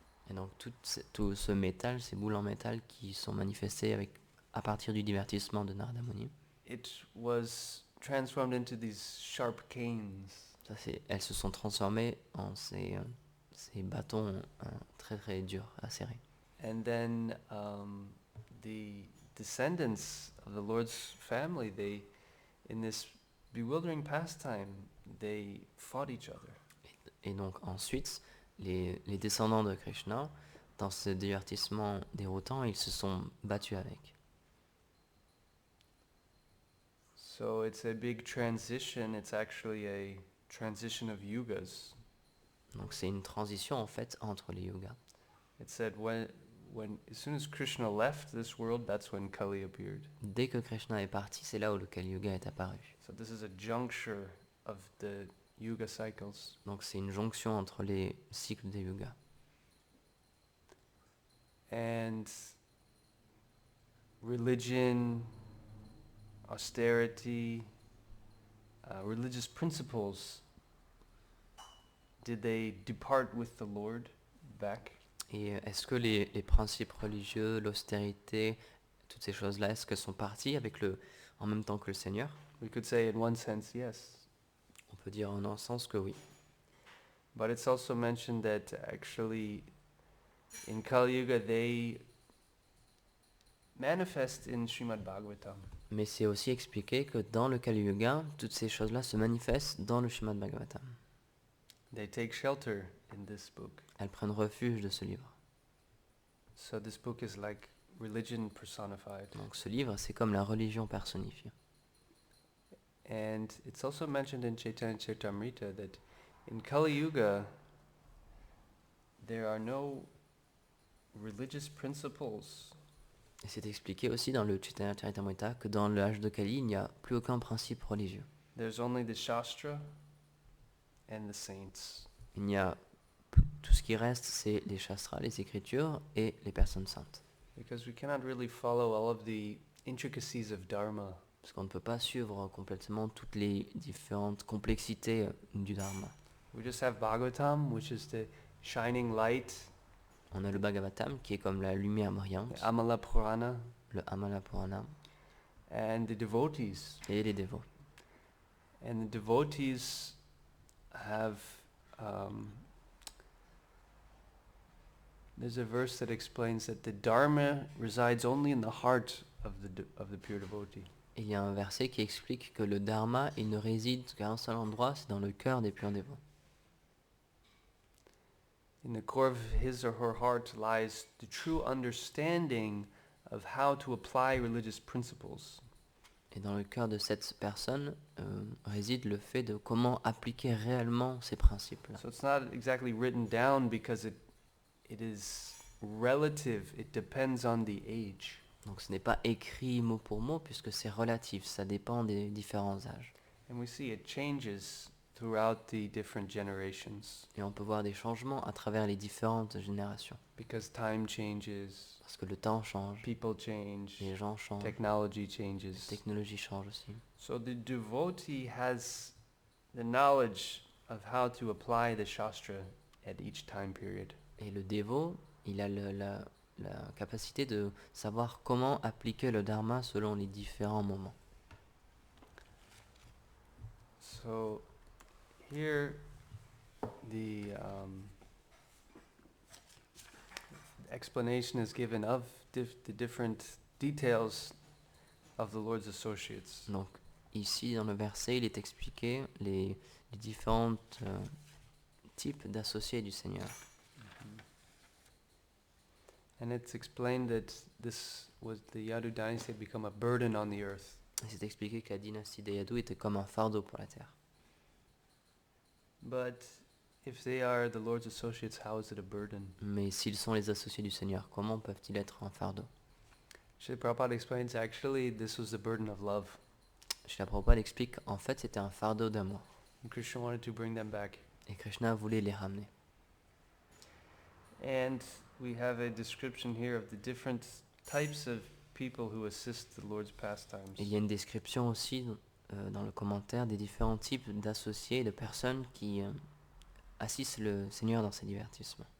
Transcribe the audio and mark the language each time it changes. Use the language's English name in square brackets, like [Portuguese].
[French] Et donc tout ce métal, ces boules en métal qui sont manifestées à partir du divertissement de Narada Muni, [English] It was transformed into these sharp canes. [French] elles se sont transformées en ces bâtons très très durs à serrer. [English] And then the descendants of the Lord's family, in this bewildering pastime, they fought each other. [French] Et donc ensuite, les descendants de Krishna, dans ce divertissement déroutant, ils se sont battus avec. [English] So it's a big transition. It's actually a transition of yugas. [French] Donc c'est une transition en fait entre les yogas. [English] It said as soon as Krishna left this world, that's when Kali appeared. [French] Dès que Krishna est parti, c'est là où le Kali Yuga est apparu. [English] So this is a juncture of the yuga cycles. [French] Donc c'est une jonction entre les cycles des yogas. [English] And religion, austerity, religious principles, did they depart with the Lord back? [French] Et est-ce que les principes religieux, l'austérité, toutes ces choses-là, est-ce qu'elles sont parties en même temps que le Seigneur? [English] We could say in one sense, yes. [French] On peut dire en un sens que oui. [English] But it's also mentioned that actually in Kali Yuga they manifest in Srimad Bhagavatam. [French] Mais c'est aussi expliqué que dans le Kali Yuga, toutes ces choses-là se manifestent dans le Srimad Bhagavatam. [English] They take shelter in this book. [French] Elles prennent refuge de ce livre. [English] So this book is like religion personified. [French] Donc ce livre, c'est comme la religion personnifiée. [English] And it's also mentioned in Chaitanya Charitamrita that in Kali Yuga there are no religious principles. [French] Et c'est expliqué aussi dans le Chaitanya Charitamrita que dans l'âge de Kali, il n'y a plus aucun principe religieux. [English] There's only the Shastra and the saints. [French] Il n'y a tout ce qui reste, c'est les shastras, les écritures et les personnes saintes. [English] Because we cannot really follow all of the intricacies of Dharma. [French] Parce qu'on ne peut pas suivre complètement toutes les différentes complexités du Dharma. [English] We just have Bhagavatam, which is the shining light, [French] On a le Bhagavatam qui est comme la lumière brillante, [English] the Amala Purana, [French] le Amala Purana [English] and the devotees. [French] et les dévots. [English] And the devotees have there's a verse that explains that the Dharma resides only in the heart of the pure devotee. [French] Et il y a un verset qui explique que le Dharma, il ne réside qu'à un seul endroit, c'est dans le cœur des purs dévots. [English] In the core of his or her heart lies the true understanding of how to apply religious principles. [French] Et dans le cœur de cette personne réside le fait de comment appliquer réellement ces principes-là. [English] So it's not exactly written down because it is relative. It depends on the age. [French] Donc ce n'est pas écrit mot pour mot puisque c'est relatif, ça dépend des différents âges. [English] And we see it changes throughout the different generations [French] Et on peut voir des changements à travers les différentes générations. [English] because time changes, [French] Parce que le temps change, [English] people change, [French] les gens changent, [English] technology [French] la [English] changes. [French] technologie change aussi. [English] So the devotee has the knowledge of how to apply the Shastra at each time period. [French] Et le dévot, il a la capacité de savoir comment appliquer le dharma selon les différents moments. [English] So here the explanation is given of the different details of the Lord's associates. [French] Donc ici dans le verset, il est expliqué les différents types d'associés du Seigneur. [English] And it's explained that the Yadu dynasty had become a burden on the earth. [French] Et c'est expliqué que la dynastie des Yadu était comme un fardeau pour la terre. [English] But if they are the Lord's associates, how is it a burden? [French] Mais s'ils sont les associés du Seigneur, comment peuvent-ils être un fardeau? [English] Srila Prabhupada explains actually this was the burden of love. [French] Srila Prabhupada explique en fait c'était un fardeau d'amour. [English] And Krishna wanted to bring them back. [French] Et Krishna voulait les ramener. [English] And we have a description here of the different types of people who assist the Lord's pastimes. [French] Et il y a une description aussi dans le commentaire des différents types d'associés et de personnes qui assistent le Seigneur dans ses divertissements.